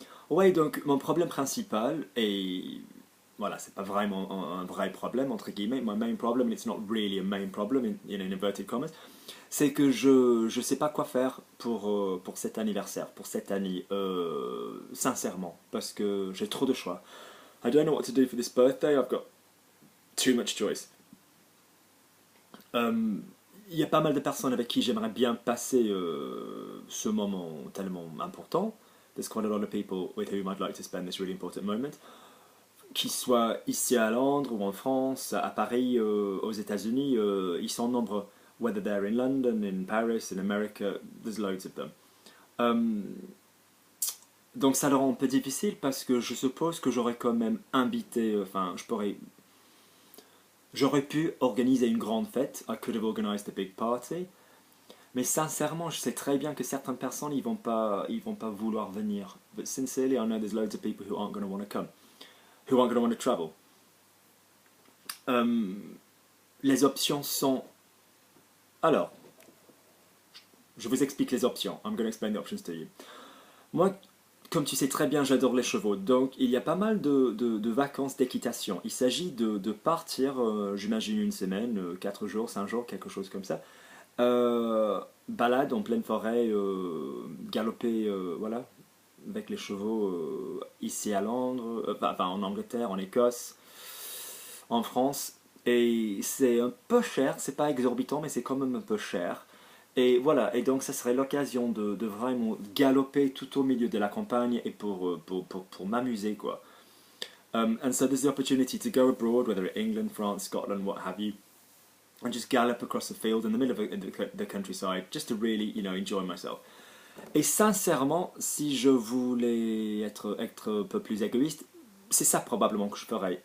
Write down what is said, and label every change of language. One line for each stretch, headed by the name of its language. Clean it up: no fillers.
French: Ouais, donc mon problème principal est... Voilà, c'est pas vraiment un vrai problème, entre guillemets.
English: My main problem, and it's not really a main problem, in inverted commas,
French: c'est que je sais pas quoi faire pour cet anniversaire, pour cette année, sincèrement, parce que j'ai trop de choix.
English: I don't know what to do for this birthday, I've got too much choice.
French: Il y a pas mal de personnes avec qui j'aimerais bien passer ce moment tellement important.
English: There's quite a lot of people with whom I'd like to spend this really important moment.
French: Qu'ils soient ici à Londres ou en France, à Paris, aux États-Unis, ils sont nombreux.
English: Whether they're in London, in Paris, in America, there's loads of them.
French: Donc ça le rend un peu difficile parce que je suppose que j'aurais quand même invité, enfin j'aurais pu organiser une grande fête.
English: I could have organized a big party.
French: Mais sincèrement, je sais très bien que certaines personnes ils vont pas vouloir venir.
English: But sincerely, I know there's loads of people who aren't going to want to come. Who aren't going to want to travel.
French: Les options sont... Alors, je vous explique les options.
English: I'm going to explain the options to you.
French: Moi, comme tu sais très bien, j'adore les chevaux. Donc, il y a pas mal de vacances d'équitation. Il s'agit de partir, j'imagine une semaine, 4 jours, 5 jours, quelque chose comme ça. Balade en pleine forêt, galoper, voilà, avec les chevaux ici à Londres, enfin en Angleterre, en Écosse, en France. Et c'est un peu cher, c'est pas exorbitant, mais c'est quand même un peu cher. Et voilà, et donc ça serait l'occasion de vraiment galoper tout au milieu de la campagne et pour m'amuser, quoi.
English: And so there's the opportunity to go abroad, whether it's England, France, Scotland, what have you, and just gallop across the field in the middle of the countryside, just to really, you know, enjoy myself.
French: Et sincèrement, si je voulais être un peu plus égoïste, c'est ça probablement que je ferais.